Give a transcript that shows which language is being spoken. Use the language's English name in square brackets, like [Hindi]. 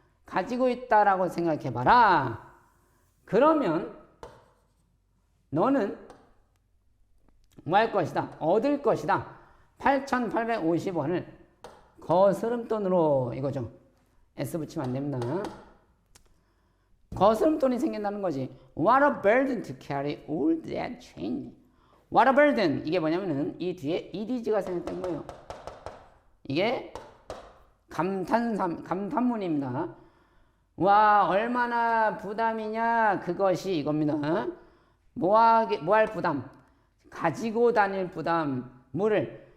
[Korean] 가지고 있다라고 생각해봐라. 그러면 너는 뭐 할 것이다? 얻을 것이다. 8,850원을 거스름돈으로 이거죠. S 붙이면 안 됩니다. 거스름돈이 생긴다는 거지. [English] What a burden to carry all that change. What a burden. [Korean] 이게 뭐냐면은 이 뒤에 edg가 생겼던 거예요. 이게 감탄문입니다. 와 얼마나 부담이냐 그것이 이겁니다. 뭐할 부담? 가지고 다닐 부담. 뭐를?